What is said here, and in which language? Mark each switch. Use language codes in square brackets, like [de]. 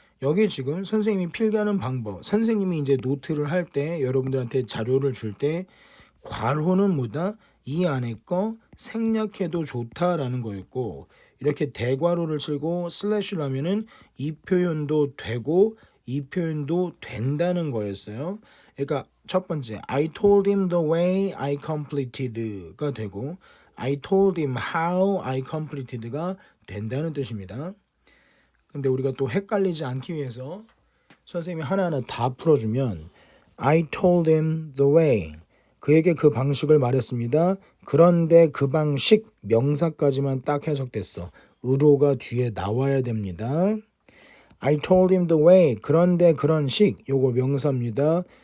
[ko] 여기 지금 선생님이 필기하는 방법 선생님이 이제 노트를 할 때 여러분들한테 자료를 줄 때 괄호는 뭐다? 이 안에 거 생략해도 좋다라는 거였고 이렇게 대괄호를 치고 슬래시를 하면은 이 표현도 되고 이 표현도 된다는 거였어요. 그러니까 첫 번째 [en] I told him the way I completed [ko] 가 되고 [en] I told him how I completed [ko] 가 된다는 뜻입니다. 근데 우리가 또 헷갈리지 않기 위해서 선생님이 하나하나 다 풀어주면 [en] I told him the way [ko] 그에게 그 방식을 말했습니다. 그런데 그 방식 명사까지만 딱 해석됐어. 으로가 뒤에 나와야 됩니다. [en] I told him the way [ko] 그런데 그런 식 요거 명사입니다.